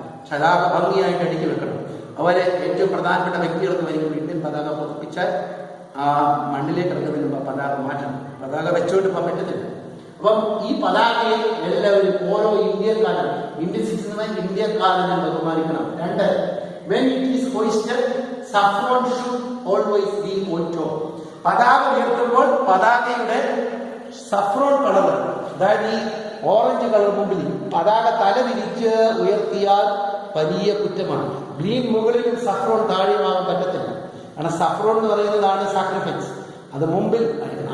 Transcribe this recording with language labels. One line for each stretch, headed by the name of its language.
Malayalam: ശലാക ഭംഗിയായിട്ട് അടുക്കി വെക്കണം. അവരെ ഏറ്റവും പ്രധാനപ്പെട്ട വ്യക്തികൾക്ക് വരുമ്പോൾ ഇന്ത്യൻ പതാക പുറപ്പിച്ചാൽ ആ മണ്ണിലേക്ക് ഇറങ്ങുന്നതിന് മുമ്പ് പതാക മാറ്റണം. പതാക വെച്ചോണ്ട് പോകാൻ പറ്റത്തില്ല. അപ്പം ഈ പതാകയെ എല്ലാവരും ഓരോ ഇന്ത്യക്കാരും, ഇന്ത്യൻ സിറ്റിസണായ ഇന്ത്യക്കാരനെ ബഹുമാനിക്കണം.
English: 2, when it is hoisted, saffron should always be on top.
Malayalam: പതാക ഉയർത്തുമ്പോൾ പതാകയുടെ സഫ്രോൺ കളർ, അതായത് ഈ ഓറഞ്ച് കളർ മുമ്പിൽ പതാക തല തിരിച്ച് ഉയർത്തിയാൽ വലിയ കുറ്റമാണ്. ഗ്രീൻ മുകളിലും സഫ്രോൺ താഴെയുമാകാൻ പറ്റത്തില്ല. കാരണം സഫ്രോൺ എന്ന് പറയുന്നതാണ് സാക്രിഫൈസ്. അത് മുമ്പിൽ അടിക്കണം.